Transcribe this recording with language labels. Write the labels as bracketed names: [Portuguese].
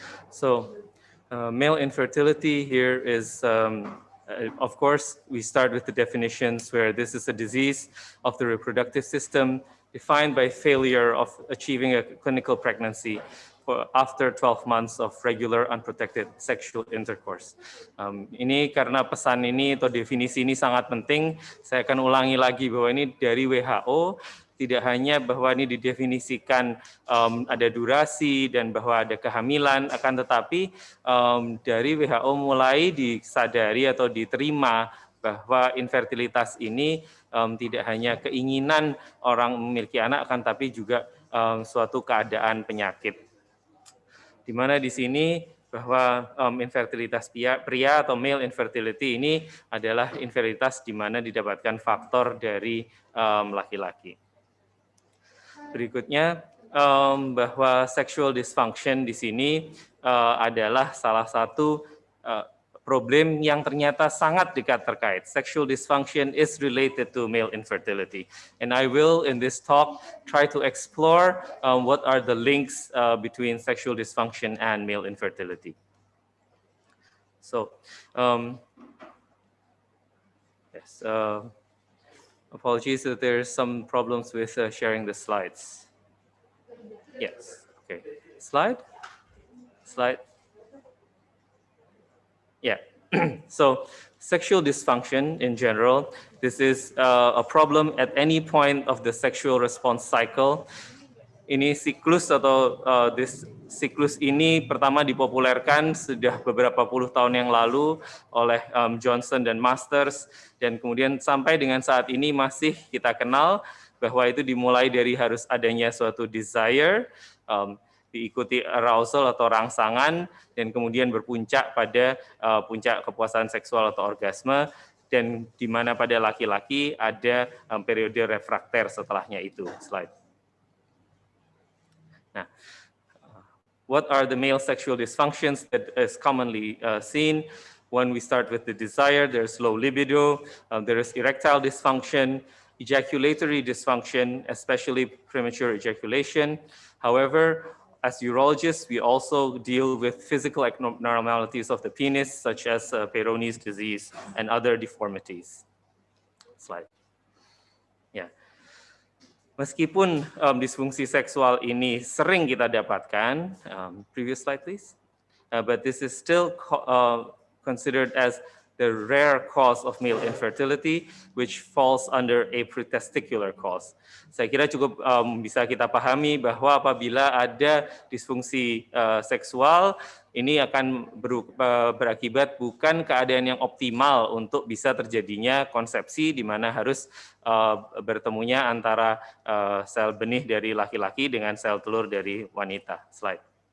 [English] So, male infertility here is, of course, we start with the definitions where this is a disease of the reproductive system defined by failure of achieving a clinical pregnancy after 12 months of regular unprotected sexual intercourse. [Indonesian] Ini karena pesan ini atau definisi ini sangat penting, saya akan ulangi lagi bahwa ini dari WHO, tidak hanya bahwa ini didefinisikan ada durasi dan bahwa ada kehamilan, akan tetapi dari WHO mulai disadari atau diterima bahwa infertilitas ini tidak hanya keinginan orang memiliki anak, akan tapi juga suatu keadaan penyakit. Di mana di sini bahwa infertilitas pria atau male infertility ini adalah infertilitas di mana didapatkan faktor dari laki-laki. Berikutnya bahwa sexual dysfunction di sini adalah salah satu problem yang ternyata sangat dekat terkait. [English] Sexual dysfunction is related to male infertility. And I will, in this talk, try to explore what are the links between sexual dysfunction and male infertility. So, yes, apologies that there's some problems with sharing the slides. Yes, okay. Slide. Yeah, so sexual dysfunction in general, this is a problem at any point of the sexual response cycle. [Indonesian] Ini siklus atau siklus ini pertama dipopulerkan sudah beberapa puluh tahun yang lalu oleh Johnson dan Masters, dan kemudian sampai dengan saat ini masih kita kenal bahwa itu dimulai dari harus adanya suatu desire, diikuti arousal atau rangsangan, dan kemudian berpuncak pada puncak kepuasan seksual atau orgasme, dan di mana pada laki-laki ada periode refrakter setelahnya itu. [English] Slide. Nah, what are the male sexual dysfunctions that is commonly seen? When we start with the desire, there's low libido, there is erectile dysfunction, ejaculatory dysfunction, especially premature ejaculation. However, as urologists, we also deal with physical abnormalities of the penis, such as Peyronie's disease and other deformities. Slide. Ya. [Indonesian] Meskipun disfungsi seksual ini sering kita dapatkan, [English] previous slide please, but this is still considered as the rare cause of male infertility, which falls under a pretesticular cause. [Indonesian] Saya kira cukup bisa kita pahami bahwa apabila ada disfungsi seksual, ini akan berakibat bukan keadaan yang optimal untuk bisa terjadinya konsepsi, di mana harus bertemunya antara sel benih dari laki-laki dengan sel telur dari wanita. Slide.